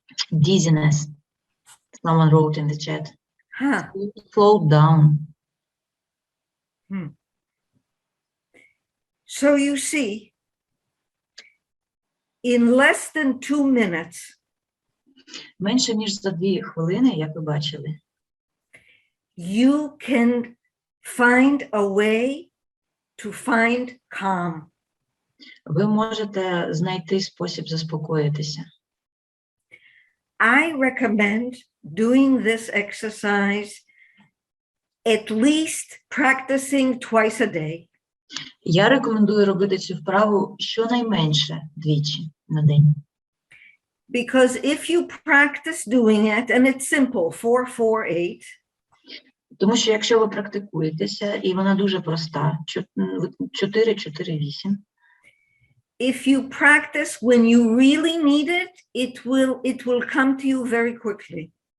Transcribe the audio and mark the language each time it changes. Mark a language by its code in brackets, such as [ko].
[en] Dizziness. Someone wrote in the chat. Huh. Slow down. So you see, in less than 2 minutes, [uk] Менше, ніж за 2 хвилини, як ви бачили, [en] you can find a way to find calm. [uk] ви можете знайти спосіб заспокоїтися. [en] I recommend doing this exercise at least practicing twice a day. [uk] Я рекомендую робити цю вправу щонайменше 2 на день. [en] Because if you practice doing it, and it's simple, 4, 4, 8, [uk] Тому що якщо ви практикуєтеся, і вона дуже проста, 4, 4, 8, [en] if you practice when you really need it, it will come to you very quickly.